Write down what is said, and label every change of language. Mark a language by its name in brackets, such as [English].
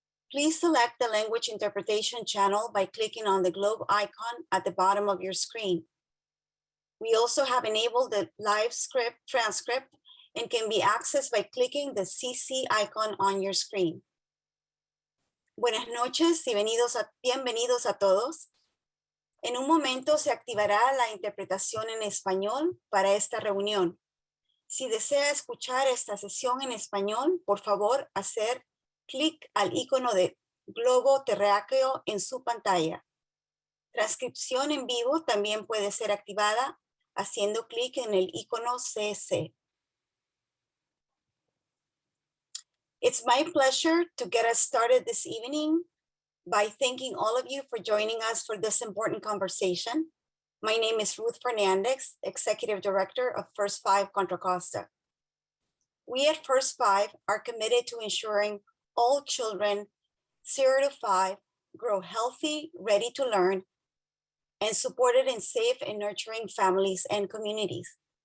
[English] Please select the language interpretation channel by clicking on the globe icon at the bottom of your screen. We also have enabled the live script transcript and can be accessed by clicking the CC icon on your screen. [Spanish] Buenas noches y bienvenidos a todos. En un momento se activará la interpretación en español para esta reunión. Si desea escuchar esta sesión en español, por favor, hacer clic al icono de globo terráqueo en su pantalla. Transcripción en vivo también puede ser activada haciendo clic en el icono CC. [English] It's my pleasure to get us started this evening by thanking all of you for joining us for this important conversation. My name is Ruth Fernandez, Executive Director of First Five Contra Costa. We at First Five are committed to ensuring all children 0 to 5 grow healthy, ready to learn, and supported in safe and nurturing families and communities.